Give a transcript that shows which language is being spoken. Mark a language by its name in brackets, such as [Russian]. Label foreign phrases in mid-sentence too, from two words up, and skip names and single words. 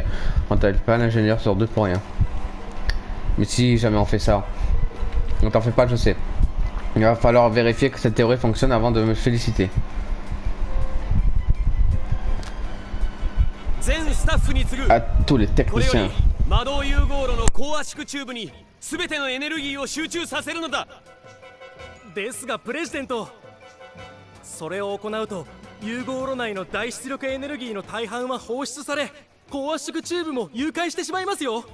[French] On t'appelle pas l'ingénieur sur deux pour rien. Mais si jamais on fait ça, ne t'en fais pas, je sais. Il va falloir vérifier que cette théorie fonctionne avant de me féliciter. À tous les techniciens. [Japanese] 魔導融合炉の高圧縮チューブに全てのエネルギーを集中させるのだ。ですがプレジデント、それを行うと融合炉内の大出力エネルギーの大半は放出され、高圧縮チューブも融解してしまいますよ。